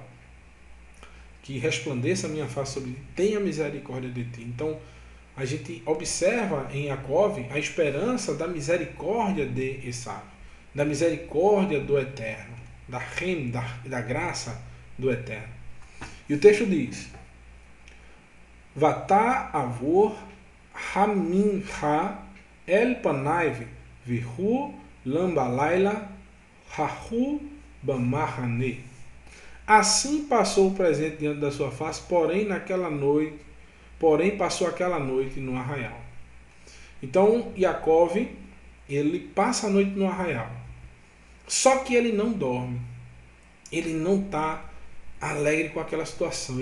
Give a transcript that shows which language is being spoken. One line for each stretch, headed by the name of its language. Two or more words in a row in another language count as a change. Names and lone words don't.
Portuguese: Que resplandeça a minha face sobre ti, tenha misericórdia de ti. Então, a gente observa em Yaakov a esperança da misericórdia de Esaú, da misericórdia do Eterno, da graça do Eterno. E o texto diz:
Hebrew: ותעבר המנחה אל פניו והוא לן בלילה ההוא במחנה.
Portuguese: Assim passou o presente diante da sua face, porém passou aquela noite no arraial. Então Yaakov, ele passa a noite no arraial. Só que ele não dorme. Ele não está alegre com aquela situação.